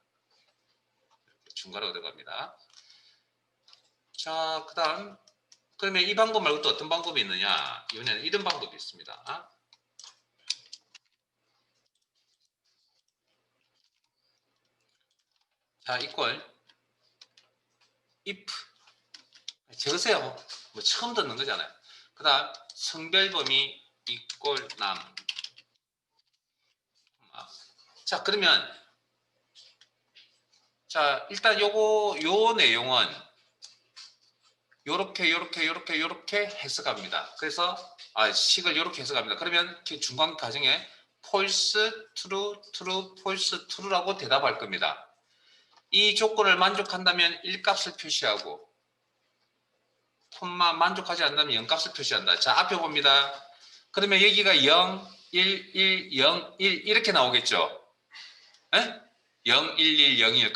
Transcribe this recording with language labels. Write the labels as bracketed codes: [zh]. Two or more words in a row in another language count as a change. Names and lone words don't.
[ko] 중괄호가 들어갑니다. 자, 그 다음 그러면 이 방법 말고 또 어떤 방법이 있느냐? 이번에는 이런 방법이 있습니다. 자, [en] equal if 적으세요. [ko] 뭐 처음 듣는 거잖아요. 그 다음 성별 범위 이꼴 남. 자, 그러면 자, 일단 요 내용은 요렇게 해석합니다. 그래서 식을 요렇게 해석합니다. 그러면 중간 과정에 [en] false, true, false, [ko] true라고 대답할 겁니다. 이 조건을 만족한다면 1값을 표시하고 만족하지 않는다면 0값을 표시한다. 자, 앞에 봅니다. 그러면 여기가 0, 1, 1, 0, 1 이렇게 나오겠죠. 에? 0, 1, 1, 0, 1.